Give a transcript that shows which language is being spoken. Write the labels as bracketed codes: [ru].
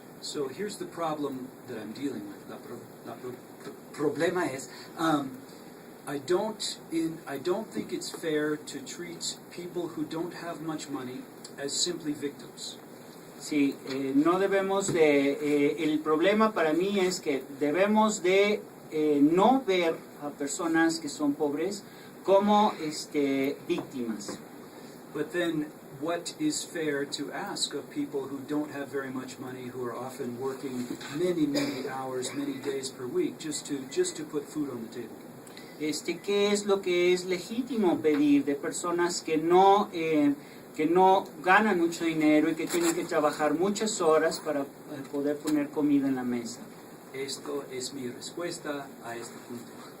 [en] So here's the problem that I'm dealing with. [es] Problema es, [en] I don't think it's fair to treat people who don't have much money as simply victims. [es] Sí, no debemos de... el problema para mí es que debemos de no ver a personas que son pobres como víctimas. [en] But then, what is fair to ask of people who don't have very much money, who are often working many, many hours, many days per week, just to put food on the table? [es] ¿Qué es lo que es legítimo pedir de personas que no ganan mucho dinero y que tienen que trabajar muchas horas para poder poner comida en la mesa? Esto es mi respuesta a este punto.